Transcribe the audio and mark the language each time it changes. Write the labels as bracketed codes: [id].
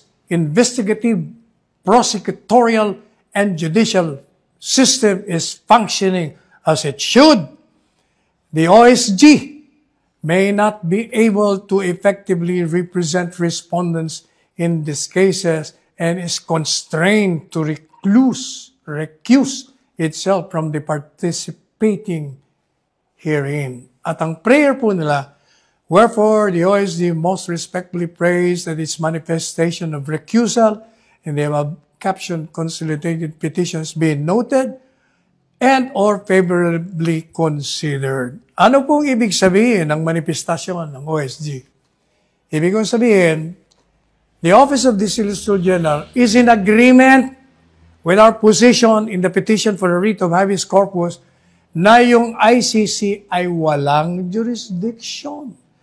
[en] investigative, prosecutorial, and judicial system is functioning as it should, the OSG may not be able to effectively represent respondents in these cases and is constrained to recuse itself from the participating herein. [tl] At ang prayer po nila, [en] wherefore the OSG most respectfully prays that its manifestation of recusal in the above captioned consolidated petitions be noted and or favorably considered. [tl] Ano pong ibig sabihin ng manifestasyon ng OSG? Ibig kong sabihin, [en] the Office of the Solicitor General is in agreement with our position in the petition for a writ of habeas corpus [tl] na yung ICC ay walang jurisdiction.